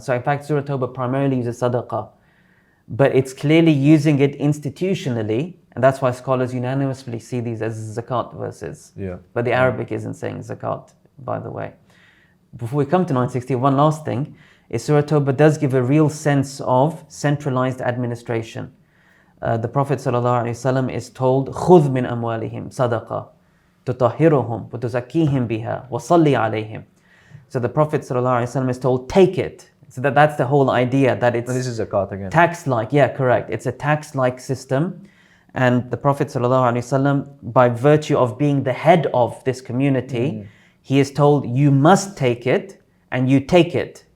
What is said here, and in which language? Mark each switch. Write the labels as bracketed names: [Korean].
[English] So in fact, Surah Tawbah primarily uses Sadaqah. But it's clearly using it institutionally. And that's why scholars unanimously see these as Zakat verses. Yeah. But the Arabic isn't saying Zakat, by the way. Before we come to 960, one last thing. Is Surah Tawbah does give a real sense of centralized administration. The Prophet ﷺ is told, [Arabic] خُذْ مِنْ أَمْوَالِهِمْ صَدَقَةً تُطَهِّرُهُمْ وَتُزَكِّيهِمْ بِهَا وَصَلِّ عَلَيْهِمْ. [English] So the Prophet ﷺ is told, take it. So that's the whole idea, that it's... And this is Zakat again. Tax-like, yeah, correct. It's a tax-like system. And the Prophet ﷺ, by virtue of being the head of this community, he is told, you must take it, and you take it.